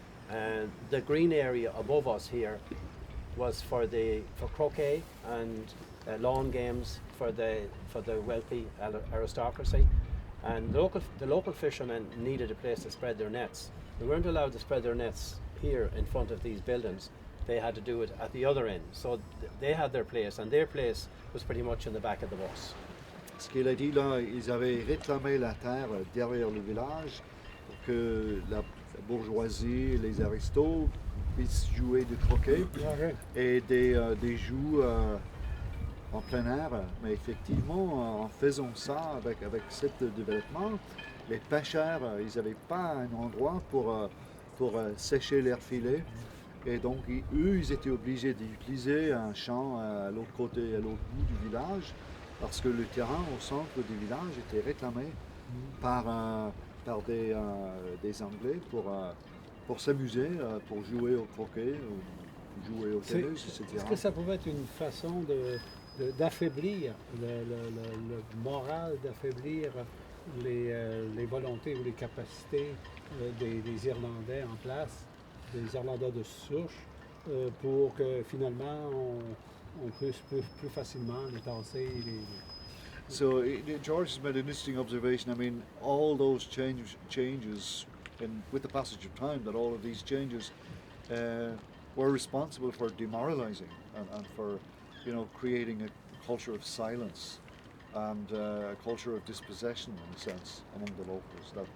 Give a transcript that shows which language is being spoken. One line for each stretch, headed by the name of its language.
English: And the green area above us here was for croquet and lawn games for the wealthy aristocracy. And the local fishermen needed a place to spread their nets. They weren't allowed to spread their nets here in front of these buildings. They had to do it at the other end. So they had their place, and their place was pretty much in the back of the bus.
French: Ce qu'il a dit là, ils avaient réclamé la terre derrière le village pour que la bourgeoisie, les aristos puissent jouer du croquet et des jeux en plein air. Mais effectivement, en faisant ça avec ce développement, les pêcheurs, ils n'avaient pas un endroit pour sécher leurs filets. Et donc, eux, ils étaient obligés d'utiliser un champ à l'autre côté, à l'autre bout du village, parce que le terrain au centre du village était réclamé par des Anglais pour s'amuser, pour jouer au croquet, ou jouer au tennis, etc. Est-ce que ça pouvait être une façon d'affaiblir le moral, d'affaiblir les volontés ou les capacités des Irlandais en place, des Irlandais de souche, pour que finalement on puisse plus facilement les tasser.
English: So George has made an interesting observation. I mean, all those changes, and with the passage of time, that all of these changes were responsible for demoralizing and for, creating a culture of silence and a culture of dispossession, in a sense, among the locals.